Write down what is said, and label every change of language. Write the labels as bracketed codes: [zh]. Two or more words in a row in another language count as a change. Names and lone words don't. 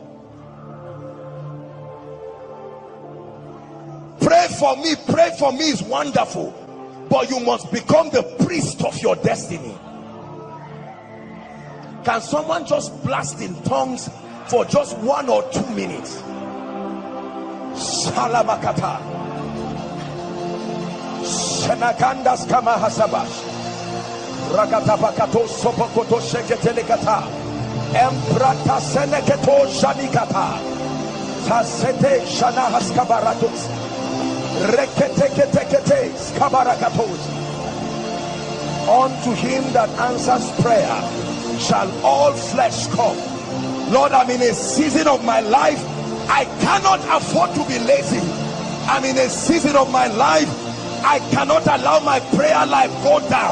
[en] Pray for me is wonderful, but you must become the priest of your destiny. Can someone just blast in tongues for just 1 or 2 minutes? Shalabakata Shenakandas Kama Hasabash Rakatapakato Sopokoto Sheketelekata Emprata Seneketo Shanikata Tasete Shana Haskabaratus Reketekete Skabarakatos. Unto him that answers prayer shall all flesh come. Lord, I'm in a season of my life I cannot afford to be lazy. I'm in a season of my life I cannot allow my prayer life go down.